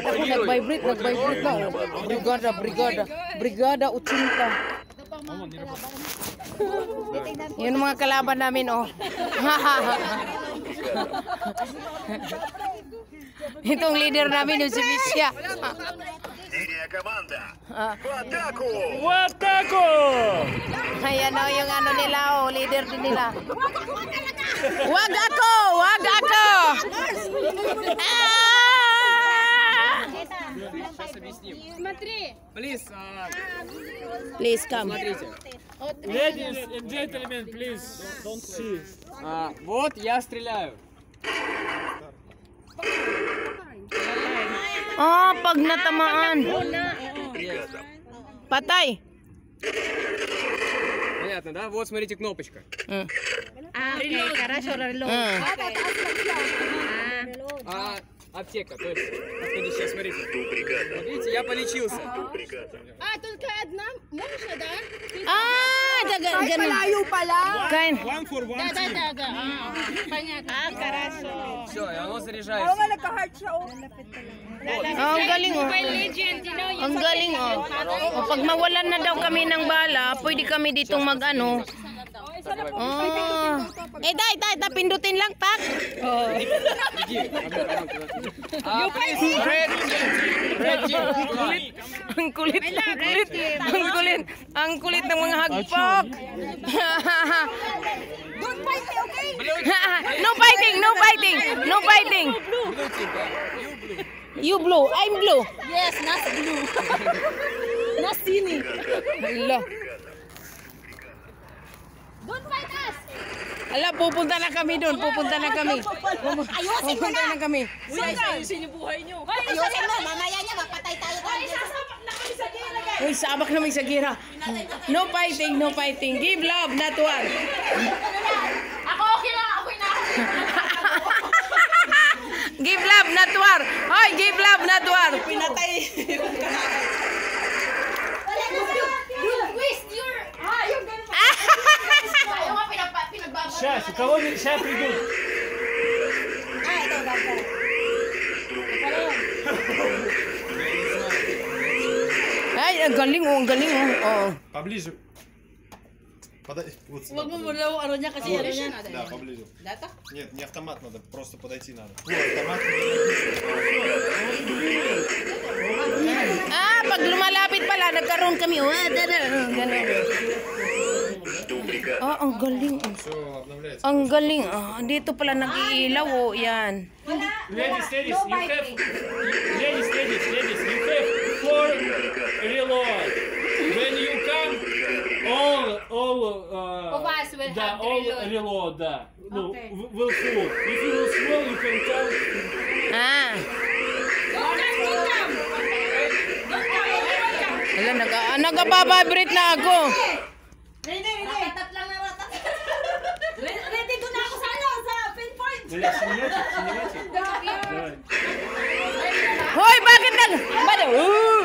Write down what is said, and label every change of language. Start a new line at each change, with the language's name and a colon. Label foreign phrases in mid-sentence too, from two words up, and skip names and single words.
Filipino: Ako nag-vibrate na. Brigada Utsinta. Yun ang mga kalaban namin, oh. Itong leader namin, yung si Misha.
Russian: В атаку!
Filipino: Ayan o, yung ano nila, oh, leader din nila. Wag ako!
Russian: Смотри.
English: Please come. Ladies and gentlemen, please don't see.
Russian: Вот я стреляю.
Filipino: Oh, pag natamaan. Patay.
Russian: Понятно, да? Вот смотрите кнопочка. Okay, хорошо, reload. Аптека, то есть, сейчас смотрите. Вот видите, я полечился. Только одна? Можно, да?
Filipino: Ganun. Malayo pala. Kain.
Russian: Да. Понятно. Хорошо. Все, и оно заряжается.
Filipino: Nga nagka-heart siya, oh. Oh, ang galing, oh.
English: Mobile Legend, you know,
Filipino: Ang galing, oh. O, pag mawalan na daw kami ng bala, pwede kami ditong mag-ano. Oh. Tay, pindutin lang, tak. Oh. Ang kulit. Ang kulit ng mga hagpok.
English: Don't fight me, okay? No fighting. You blue, I'm blue. Yes, not blue. Not sini. Hala. Don't fight us.
Filipino: Ala, pupunta na kami doon. Ayusin mo na. Ayusin yung buhay nyo. Ayusin mo, mamaya niya mapatay tayo. Uy, sabak namin sa gira. No fighting.
English: Give love, not war.
Filipino: Ako okay lang, ako na.
English: Give love, not war. Hoy, give love, not war.
Filipino: Pinatay.
English: Twist your...
Filipino: yung ganun. Yung mga pinagbabalik.
Russian: Сейчас, у кого сейчас придут?
Filipino: Ito, ganda. Ay, ang galing, oh. Oh.
Russian: Поближе. Вот
Filipino: Huwag mo muna yung ano niya kasi ano niya.
Russian: Да, поближе.
Filipino: Data?
Russian: Нет, не автомат надо, просто подойти надо. Автомат.
Filipino: Pag lumalapit pala, nagkaroon kami. Ganun. Oh, ang galing.
Russian: Все обновляется.
Filipino: Ang galing. Dito pala nag-iilaw, oh. Yan.
English: Ladies, you have... Ladies, you have 4 reload. When you come, all Of us will
Russian: да,
English: have all reload.
Russian: reload, да. Ну,
English: Okay. will full. If you will small, you can come.
Filipino: Hala, nag-vibrate na ako. Ratat lang na ratat. Ready ko na ako sa ano, sa pinpoint.
Russian: Снимайте. Давай.
Filipino: Hoy, bakit nag...